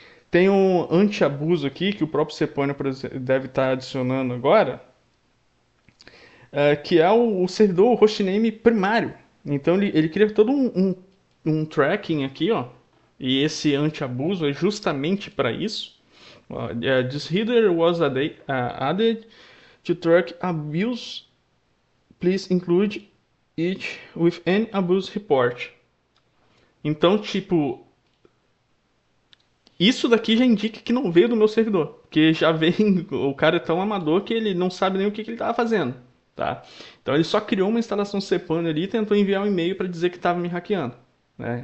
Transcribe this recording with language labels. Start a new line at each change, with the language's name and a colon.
Portuguese: Tem um anti-abuso aqui que o próprio cPanel deve estar adicionando agora, que é o servidor hostname primário. Então ele cria todo um tracking aqui, ó, e esse anti-abuso é justamente para isso.
English: This header was added to track abuse. Please include it with an abuse report.
Portuguese: Então, tipo, isso daqui já indica que não veio do meu servidor, porque já vem o cara é tão amador que ele não sabe nem o que ele estava fazendo, tá? Então ele só criou uma instalação cPanel ali e tentou enviar um e-mail para dizer que estava me hackeando, né?